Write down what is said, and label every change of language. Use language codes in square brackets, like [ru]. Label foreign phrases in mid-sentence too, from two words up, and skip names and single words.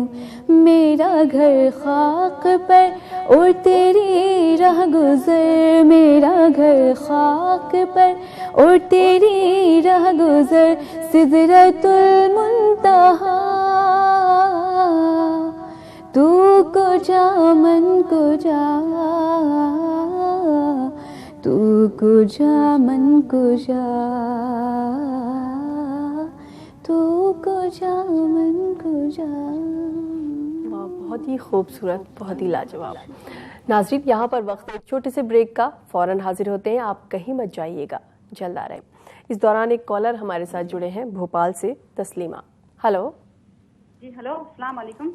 [ur] میرا گھر خاک پر اور تیری راہ گزر, میرا گھر خاک پر اور تیری راہ گزر. [fa] سدرۃ المنتہا تو کجا من کجا, تو کجا من کجا, تو کجا من کجا. [ur] بہت ہی خوبصورت, بہت ہی لاجواب. ناظرین, یہاں پر وقت ایک چھوٹے سے بریک کا, فوراً حاضر ہوتے ہیں, آپ کہیں مت جائیے گا, جلد آ رہے ہیں. اس دوران ایک کالر ہمارے ساتھ جڑے ہیں بھوپال سے, تسلیمہ. ہلو. جی ہلو, السلام علیکم.